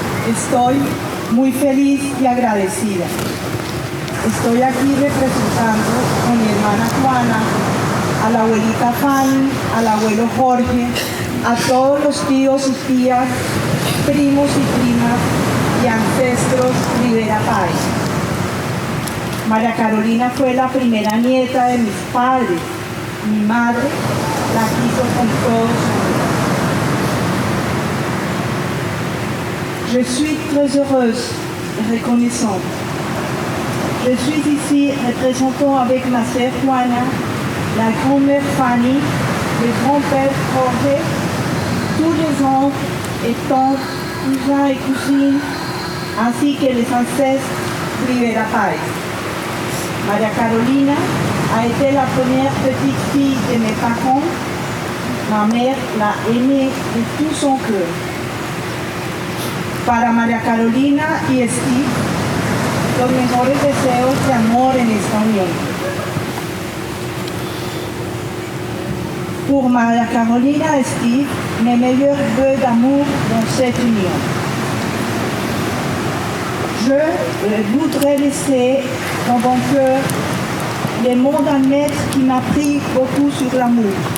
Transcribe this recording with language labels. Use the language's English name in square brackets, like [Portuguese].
[Spanish] Estoy muy feliz y agradecida. Estoy aquí representando a mi hermana Juana, a la abuelita Fanny, al abuelo Jorge, a todos los tíos y tías, primos y primas y ancestros Rivera Páez. María Carolina fue la primera nieta de mis padres. Mi madre la quiso con todo su amor. [French] Je suis très heureuse et reconnaissante. Je suis ici représentant avec ma sœur Juana, la grand-mère Fanny, le grand-père Jorge, tous les oncles et tantes, cousins et cousines, ainsi que les ancêtres Rivera Páez. María Carolina a été la première petite fille de mes parents. Ma mère l'a aimée de tout son cœur. [Spanish] Para María Carolina y Steve, los mejores deseos de amor en esta unión. [French] Pour María Carolina et Steve, mes meilleurs vœux d'amour dans cette union. Je voudrais laisser dans mon cœur les mots d'un maître qui m'a appris beaucoup sur l'amour.